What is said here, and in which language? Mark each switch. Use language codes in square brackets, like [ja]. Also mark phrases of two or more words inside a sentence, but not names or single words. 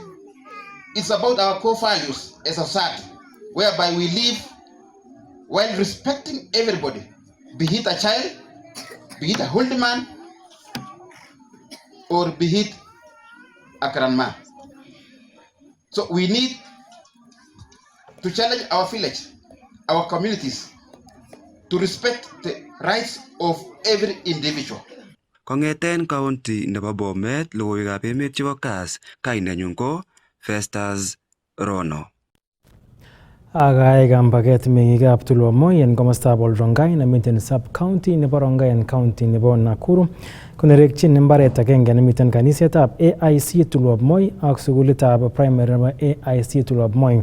[en] It's about our core values as a society, whereby we live while respecting everybody, be it a child, be it a old man, or be it a grandma. So we need to challenge our village, our communities, to respect the rights of every individual. [kln] Kong'eten county nebo Bomet, logoiwekab emet chebo KASS, kainenyun ko Festus Rono. Agay kambaget meng'ikab Tulwa Moi en komostab Olrongai nemiten sub-county nebo Rongai en county nebo Nakuru konerekyin mbaret agenge nemiten kanisetab AIC Tulwa Moi ak sukulitab primary nebo AIC Tulwa Moi.